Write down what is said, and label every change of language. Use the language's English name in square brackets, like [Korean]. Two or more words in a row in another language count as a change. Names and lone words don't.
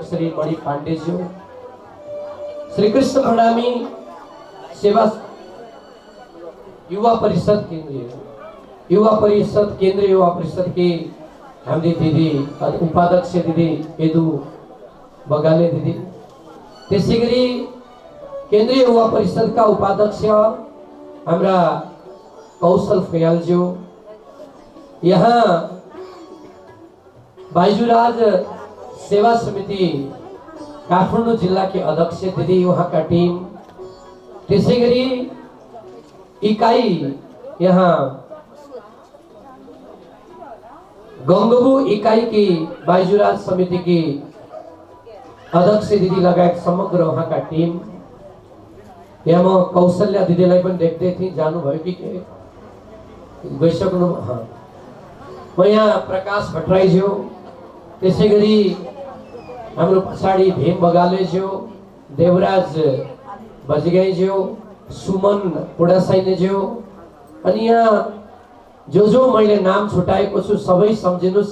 [Nepali] श्री मणि पाण्डेज्यू, श्री कृष्ण प्रणामी सेवा युवा परिषद केन्द्रीय युवा परिषद की हाम्री दिदी उपाध्यक्ष दिदी यदु बगाले दिदी, त्यसैगरी केन्द्रीय युवा परिषद का उपाध्यक्ष हाम्रा कौशल फयालज्यू, यहाँ बाइजुराज सेवा समिति काठमाडौँ जिल्ला के अध्यक्ष दिदी वहाँ का टीम, त्यसैगरी इकाई यहाँ गङ्गबु इकाई की बाइजुराज समिति की अध्यक्ष दिदी लगायत समग्र वहाँ का टीम, यहाँ म कौशल्या दिदीलाई पनि देख्दै थिएँ, जानुभयो कि के गइसक्नु? म यहाँ प्रकाश भट्टराईज्यू, त्यसैगरी हाम्रो पछाडि भीम बगालेज्यू, देवराज बजगाईज्यू, सुमन पुडासाइनेज्यू, अनि यहाँ जो मैले नाम छुटाएको छु सबै सम्झिनुस्।